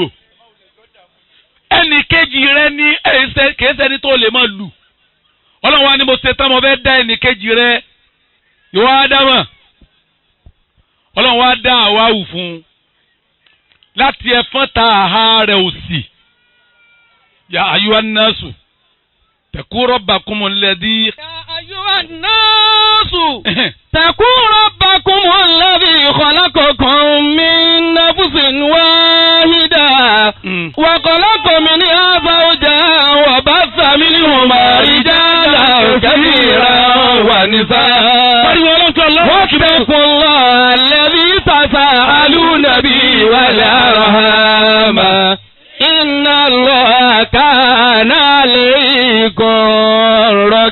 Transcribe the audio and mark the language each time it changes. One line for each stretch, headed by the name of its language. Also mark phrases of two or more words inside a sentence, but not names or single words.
Yoruba: Ẹnì kejì rẹ̀ ní kìí ṣẹni tó lè máa lù. Ọlọ́run wa ni mo ṣe tán mo fẹ́ dá ẹnì kejì rẹ̀. Ìwọ Ádámà. Ọlọ́run wa dá Háwáù fún un. Láti ẹ̀fọ́n ta àhá rẹ̀ òsì.
Arabic: يا أيها الناس اتقوا ربكم الذي. يا أيها الناس. اتقوا ربكم الذي خلقكم من نفس واحدة. وخلق منها زوجها وبث منهما رجالا كثيرا ونساء. واتقوا الله الذي تساءلون به والأرحام. إن الله كان عليكم